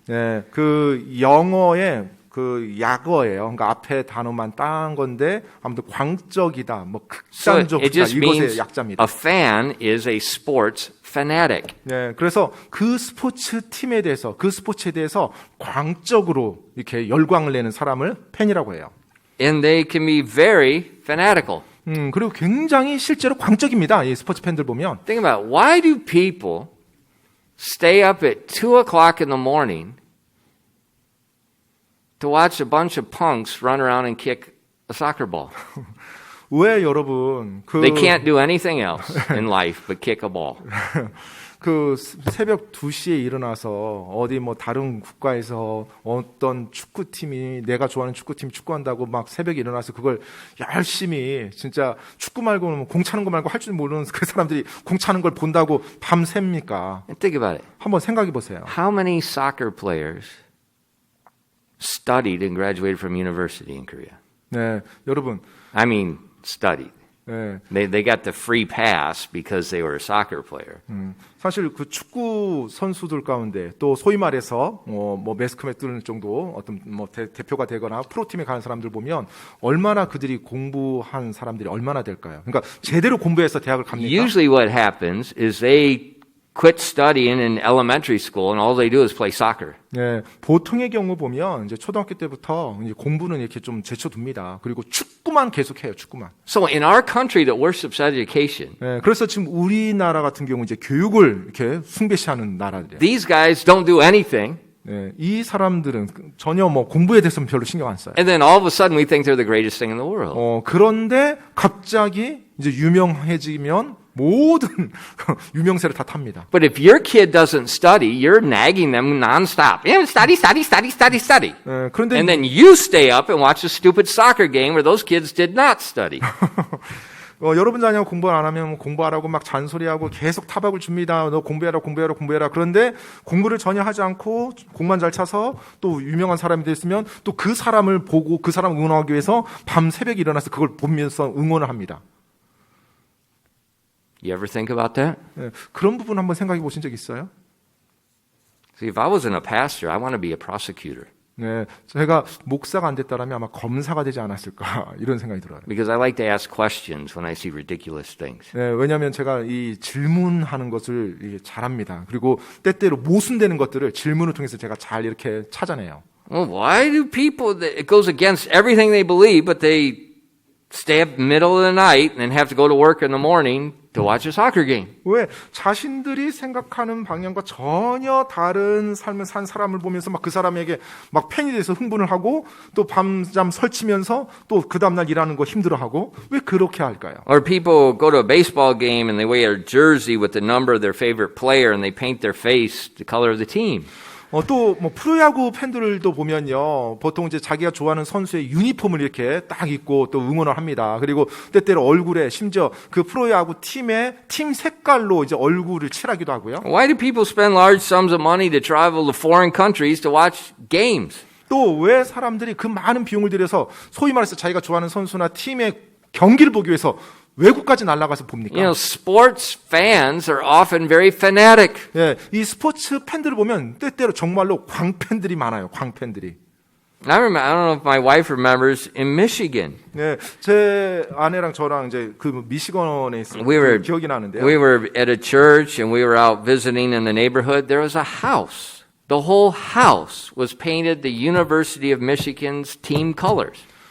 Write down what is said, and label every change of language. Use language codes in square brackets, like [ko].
[ko] 예, 그 영어의 그 약어예요. 그러니까 앞에 단어만 딴 건데 아무튼 광적이다, 뭐 [en] So it [ko] 극단적이다 [en] just means [ko] 이것의 약자입니다. [en] a fan is a sports fanatic. [ko] 네, 그래서 그 스포츠 팀에 대해서 그 스포츠에 대해서 광적으로 이렇게 열광을 내는 사람을 팬이라고 해요. [en] And they can be very fanatical. [ko] 그리고 굉장히 실제로 광적입니다. 이 스포츠 팬들 보면. [en] Think about it. Why do people stay up at 2 o'clock in the morning to watch a bunch of punks run around and kick a soccer ball? [ko] 왜 여러분 [en] They can't do anything else in life but kick a ball. [ko] 그 새벽 2시에 일어나서 어디 뭐 다른 국가에서 어떤 축구팀이 내가 좋아하는 축구팀이 축구한다고 막 새벽에 일어나서 그걸 열심히 진짜 축구 말고는 공 차는 거 말고 할 줄 모르는 그 사람들이 공 차는 걸 본다고 밤 샙니까? [en] And think about it. [ko] 한번 생각해 보세요. [en] How many soccer players studied and graduated from university in Korea? [ko] 네, 여러분. [en] I mean, studied. [ko] 네. [en] They got the free pass because they were a soccer player. [ko] 사실 그 축구 선수들 가운데 또 소위 말해서 뭐 매스컴에 뜨는 정도 어떤 뭐 대표가 되거나 프로팀에 가는 사람들 보면 얼마나 그들이 공부한 사람들이 얼마나 될까요? 그러니까 제대로 공부해서 대학을 갑니까? [en] Usually what happens is they quit studying in elementary school and all they do is play soccer. [ko] 네, 보통의 경우 보면 이제 초등학교 때부터 이제 공부는 이렇게 좀 제쳐둡니다. 그리고 축구만 계속해요, 축구만. [en] So in our country that worships education, [ko] 네, 그래서 지금 우리나라 같은 경우 이제 교육을 이렇게 숭배시하는 나라들이에요. [en] these guys don't do anything. [ko] 네, 이 사람들은 전혀 뭐 공부에 대해서는 별로 신경 안 써요. [en] And then all of a sudden we think they're the greatest thing in the world. [ko] 그런데 갑자기 이제 유명해지면 모든 유명세를 다 탑니다. [en] But if your kid doesn't study, you're nagging them nonstop. Yeah, study, study, study, study, study. [ko] 그런데 [en] And then you stay up and watch a stupid soccer game where those kids did not study. [ko] 여러분 자녀가 공부 안 하면 공부하라고 막 잔소리하고 계속 타박을 줍니다. 너 공부해라, 공부해라, 공부해라. 그런데 공부를 전혀 하지 않고 공만 잘 차서 또 유명한 사람이 됐으면 또 그 사람을 보고 그 사람을 응원하기 위해서 밤 새벽에 일어나서 그걸 보면서 응원을 합니다. [en] You ever think about that? [ko] 네, 그런 부분 한번 생각해 보신 적 있어요? [en] See, if I wasn't a pastor, I want to be a prosecutor. [ko] 네, 제가 목사가 안 됐다라면 아마 검사가 되지 않았을까 이런 생각이 들어요. [en] Because I like to ask questions when I see ridiculous things. [ko] 네, 왜냐하면 제가 이 질문하는 것을 이게 잘합니다. 그리고 때때로 모순되는 것들을 질문을 통해서 제가 잘 이렇게 찾아내요. [en] Well, why do people, it goes against everything they believe, but they stay up middle of the night and then have to go to work in the morning to watch a soccer game. [ko] 왜? 자신들이 생각하는 방향과 전혀 다른 삶을 산 사람을 보면서 막 그 사람에게 막 팬이 돼서 흥분을 하고 또 밤잠 설치면서 또 그 다음날 일하는 거 힘들어하고 왜 그렇게 할까요? [en] Or people go to a baseball game and they wear a jersey with the number of their favorite player and they paint their face the color of the team. [ko] 또 뭐 프로야구 팬들도 보면요, 보통 이제 자기가 좋아하는 선수의 유니폼을 이렇게 딱 입고 또 응원을 합니다. 그리고 때때로 얼굴에 심지어 그 프로야구 팀의 팀 색깔로 이제 얼굴을 칠하기도 하고요. [en] Why do people spend large sums of money to travel to foreign countries to watch games? [ko] 또 왜 사람들이 그 많은 비용을 들여서 소위 말해서 자기가 좋아하는 선수나 팀의 경기를 보기 위해서 외국까지 날아가서 봅니까? [en] You know, sports fans are often very fanatic. [ko] 예, 이 스포츠 팬들을 보면 때때로 정말로 광팬들이 많아요. 광팬들이. [en] I don't know if my wife remembers in Michigan. [ko] 네, 제 아내랑 저랑 이제 그 미시건에 있을 [en] We were- [ko] 때 기억이 나는데요. [en] We were at a church and we were out visiting in the neighborhood. There was a house. The whole house was painted the University of Michigan's team colors.